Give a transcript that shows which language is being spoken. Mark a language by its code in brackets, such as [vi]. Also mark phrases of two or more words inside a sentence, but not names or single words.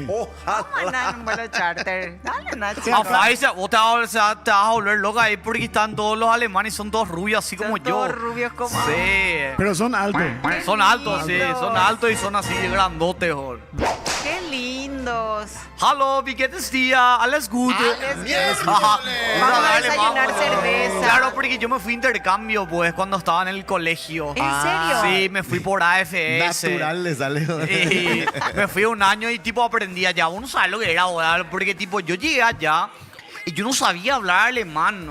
[es] Vamos a andar en un vuelo charter. Dale, Nacho. A Francia, vos te vas a volver loca ahí porque están todos los alemanes, son todos rubios así como Son yo. todos rubios como- Sí. Pero son altos. Son altos, sí, lindos. son altos y son así grandotes, bol. Qué lindos. [de] Hallo, wie geht es dir? Alles gut? [es] Miércoles. Ajá. Vamos a Dale, desayunar vamos. cerveza. Claro, porque yo me fui a intercambio, pues, cuando estaba en el colegio. ¿En serio? Sí, me fui por AFS. Natural le sale. Y me fui un año y tipo aprendí allá. Uno sabe lo que era, ¿verdad? Porque tipo yo llegué allá y yo no sabía hablar alemán.